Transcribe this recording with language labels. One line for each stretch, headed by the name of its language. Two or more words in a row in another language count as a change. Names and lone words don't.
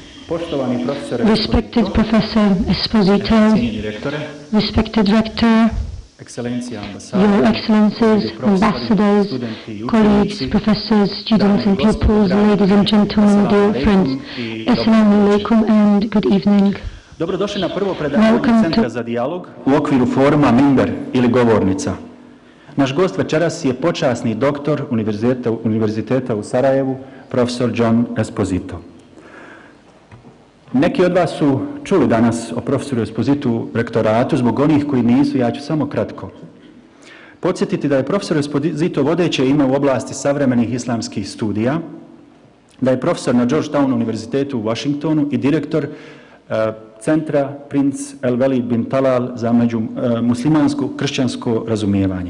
English: Respected Professor Esposito, respected Rector, Your Excellencies, Ambassadors, colleagues, professors, students and pupils, ladies and gentlemen, dear friends,
Arabic: السلام عليكم
English: and good evening.
Bosnian: Dobrodošli na prvo predavanje Centra za dijalog u okviru foruma Minber ili govornica. Naš gost večeras je počasni doktor Univerziteta u Sarajevu, profesor John Esposito. Neki od vas su čuli danas o profesoru Espositu u rektoratu, zbog onih koji nisu, ja ću samo kratko podsjetiti da je profesor Esposito vodeće ime u oblasti savremenih islamskih studija, da je profesor na Georgetown univerzitetu u Washingtonu i direktor Centra Princ El Velid bin Talal za Muslimansko-kršćansko razumijevanje.